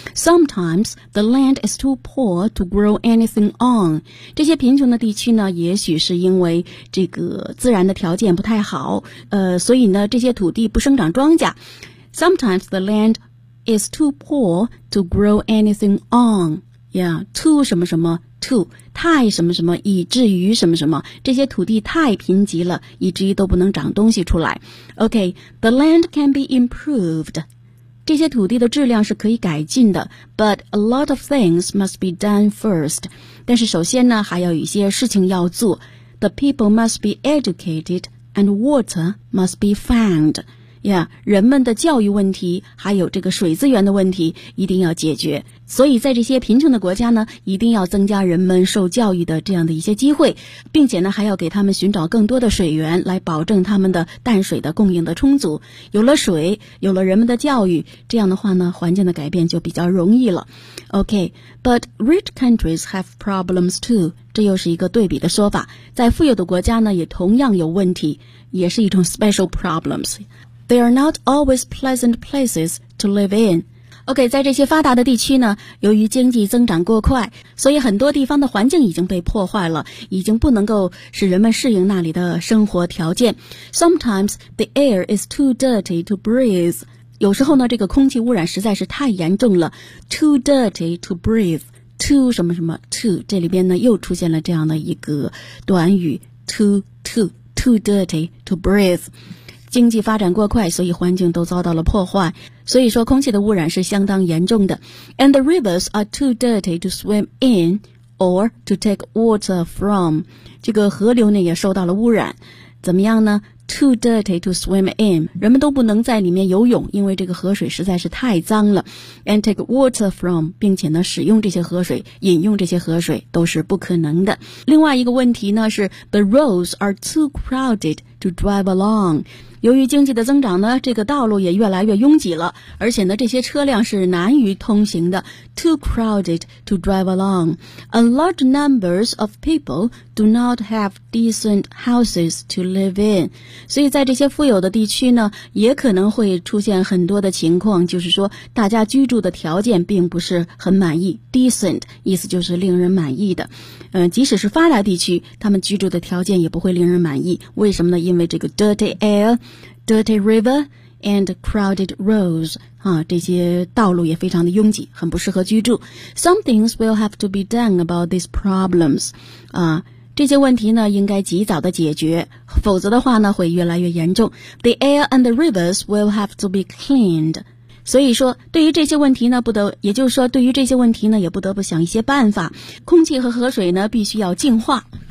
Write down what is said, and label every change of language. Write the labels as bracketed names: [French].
[English] Sometimes the land is too poor to grow anything on. [Chinese] 这些贫穷的地区呢，也许是因为这个自然的条件不太好，所以呢这些土地不生长庄稼。 [English] Sometimes the land is too poor to grow anything on. [Chinese] Yeah, too 什么什么too, 太什么什么以至于什么什么，这些土地太贫瘠了，以至于都不能长东西出来。 [English] OK, the land can be improved, [Chinese] 这些土地的质量是可以改进的， [English] but a lot of things must be done first, [Chinese] 但是首先呢还要有一些事情要做。 [English] The people must be educated and water must be found. [Chinese] Yeah, 人们的教育问题还有这个水资源的问题一定要解决，所以在这些贫穷的国家呢，一定要增加人们受教育的这样的一些机会，并且呢还要给他们寻找更多的水源，来保证他们的淡水的供应的充足。有了水，有了人们的教育，这样的话呢环境的改变就比较容易了。 [English] OK, but rich countries have problems too, [Chinese] 这又是一个对比的说法，在富有的国家呢也同样有问题，也是一种 [English] special problems. They are not always pleasant places to live inOK, [Chinese] 在这些发达的地区呢，由于经济增长过快，所以很多地方的环境已经被破坏了，已经不能够使人们适应那里的生活条件。 [English] Sometimes the air is too dirty to breathe. [Chinese] 有时候呢，这个空气污染实在是太严重了。 [English] Too dirty to breathe. [Chinese] Too 什么什么 too, 这里边呢又出现了这样的一个短语 [English] too dirty to breathe. [Chinese] 经济发展过快，所以环境都遭到了破坏，所以说空气的污染是相当严重的。 [English] And the rivers are too dirty to swim in or to take water from. [Chinese] 这个河流呢也受到了污染，怎么样呢？ [English] Too dirty to swim in. [Chinese] 人们都不能在里面游泳，因为这个河水实在是太脏了。 [English] And take water from. [Chinese] 并且呢使用这些河水，饮用这些河水都是不可能的。另外一个问题呢是 [English] The roads are too crowded to drive along. [Chinese] 由于经济的增长呢，这个道路也越来越拥挤了，而且呢这些车辆是难于通行的。 [English] Too crowded to drive along. A large numbers of people do not have decent houses to live in. [Chinese] 所以在这些富有的地区呢，也可能会出现很多的情况，就是说大家居住的条件并不是很满意。 Decent 意思就是令人满意的，即使是发达地区，他们居住的条件也不会令人满意。为什么呢？因为这个 [English] dirty air, dirty river, and crowded roads, [Chinese] 啊，这些道路也非常的拥挤，很不适合居住。 [English] Some things will have to be done about these problems, [Chinese] 啊，这些问题呢，应该及早的解决，否则的话呢，会越来越严重。 [English] The air and the rivers will have to be cleaned. [Chinese] 所以说对于这些问题呢不得，也就是说对于这些问题呢也不得不想一些办法。空气和河水呢必须要净化。